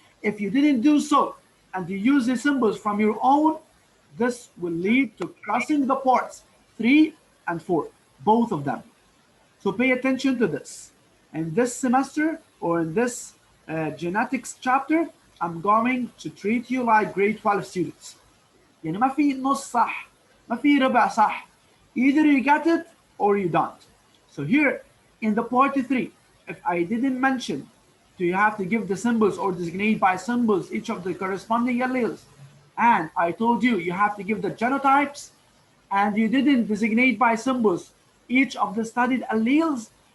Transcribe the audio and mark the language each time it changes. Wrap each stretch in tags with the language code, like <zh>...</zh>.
<en>If you didn't do so and you use the symbols from your own, this will lead to crossing the parts 3 and 4, both of them. So pay attention to this. In this semester or in this genetics chapter, I'm going to treat you like grade 12 students.</en> <ar>يعني ما في نص صح، ما في ربع صح.</ar> <en>Either you get it or you don't. So here in the part 3, if I didn't mention, do you have to give the symbols or designate by symbols each of the corresponding alleles? And I told you, you have to give the genotypes, and you didn't designate by symbols each of the studied alleles.</en>